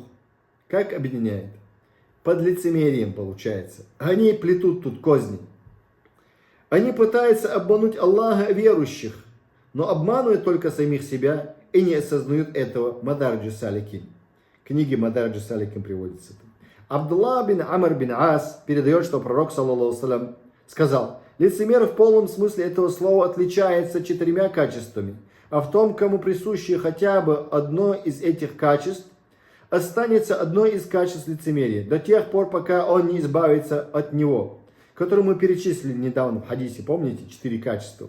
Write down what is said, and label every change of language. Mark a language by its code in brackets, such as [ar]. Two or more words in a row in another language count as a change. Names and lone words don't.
[ru] Как объединяет? Под лицемерием получается. Они плетут тут козни. Они пытаются обмануть Аллаха верующих, но обманывают только самих себя и не осознают этого. Мадарджи Саликин. Книги Мадарджи Саликин приводится. Абдуллах бин Амр бин Ас передает, что пророк, [ar] صلى الله عليه [ru] сказал, лицемер в полном смысле этого слова отличается 4 качествами, а в том, кому присуще хотя бы одно из этих качеств, останется одной из качеств лицемерия до тех пор, пока он не избавится от него, который мы перечислили недавно в хадисе, помните, 4 качества.